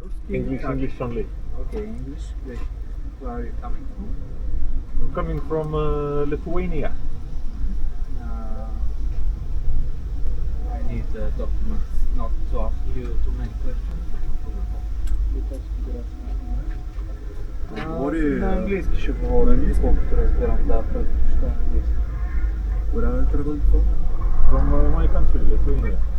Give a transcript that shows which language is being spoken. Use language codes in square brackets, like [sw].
[en] English only. Okay, English. Wait, where are you coming from? I'm coming from Lithuania. I need the documents not to ask you too many questions. Because [bg] на английски ще говорим, колкото разбирам, да, предпочитам английски. [en] Where are you traveling from? From my country, Lithuania.